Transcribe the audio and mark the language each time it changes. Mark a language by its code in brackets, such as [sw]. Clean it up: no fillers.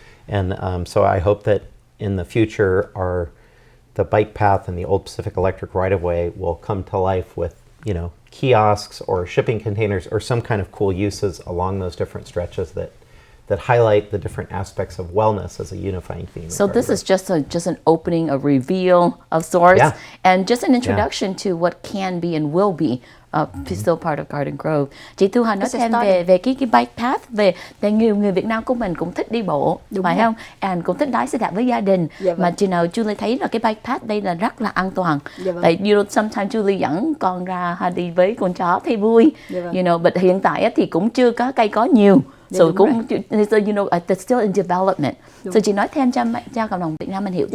[en] And so I hope that in the future, the bike path and the old Pacific Electric right-of-way will come to life with, kiosks or shipping containers or some kind of cool uses along those different stretches that highlight the different aspects of wellness as a unifying theme. So this is just an opening, a reveal of sorts, and just an introduction to what can be and will be still part of Garden Grove. [vi] Chị Thu Hà nói thêm về cái bike path, về nhiều người Việt Nam của mình cũng thích đi bộ, phải không? And cũng thích lái xe đạp với gia đình. Mà chị nào Julie thấy là cái bike path đây là rất là an toàn. Tại sometimes Julie dẫn con ra đi với con chó thấy vui, but hiện tại thì cũng chưa có cây có nhiều. [en] So it's still in development. [vi] So chị nói thêm cho cộng đồng Việt Nam mình hiểu.